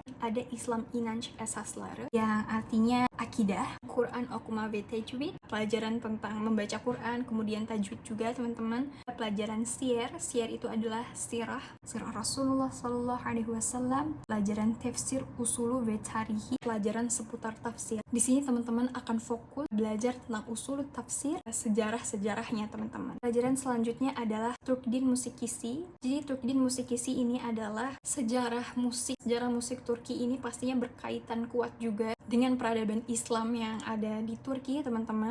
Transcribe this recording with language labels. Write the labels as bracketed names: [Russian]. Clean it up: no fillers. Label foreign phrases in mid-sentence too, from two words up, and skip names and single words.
[Indonesian] Ada [Turkish] Islam İnanç Esasları [Indonesian] yang artinya akidah, [Turkish] Quran Okuma ve Tecvid, [Indonesian] pelajaran tentang membaca Quran, kemudian tajwid juga teman-teman. Pelajaran siyar itu adalah sirah Rasulullah Sallallahu Alaihi Wasallam, pelajaran [Turkish] tafsir usulu ve tarihi, [Indonesian] pelajaran seputar tafsir. Di sini teman-teman akan fokus belajar tentang usul tafsir, sejarah-sejarahnya teman-teman. Pelajaran selanjutnya adalah [Turkish] Turkdin Musikisi. [Indonesian] Jadi [Turkish] Turkdin Musikisi [Indonesian] ini adalah sejarah musik Turki. Ini pastinya berkaitan kuat juga dengan peradaban Islam yang ada di Turki teman-teman.